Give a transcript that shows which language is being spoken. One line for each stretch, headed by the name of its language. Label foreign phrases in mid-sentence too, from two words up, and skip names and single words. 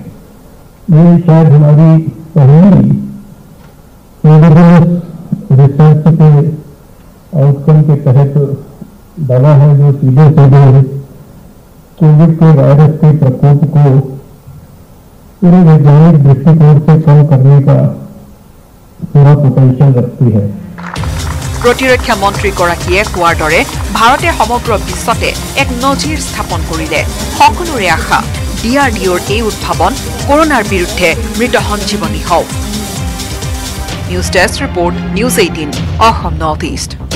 Hindi: ये शायद हमारी पहली रिसर्च के आउटकम के तहत दवा है जो सीधे कोविड के वायरस के प्रकोप को पूरे वैज्ञानिक दृष्टिकोण से कम करने का पूरा पोटेंशियल रखती है
Assamese: প্ৰতিৰক্ষা মন্ত্ৰীগৰাকীয়ে কোৱাৰ দৰে ভাৰতে সমগ্ৰ বিশ্বতে এক নজিৰ স্থাপন কৰিলে সকলোৰে আশা DRDOৰ এই উদ্ভাৱন কৰোনাৰ বিৰুদ্ধে মৃত সঞ্জীৱনী হওক
English: news desk report
Assamese: নিউজ 18 অসম নৰ্থ ইষ্ট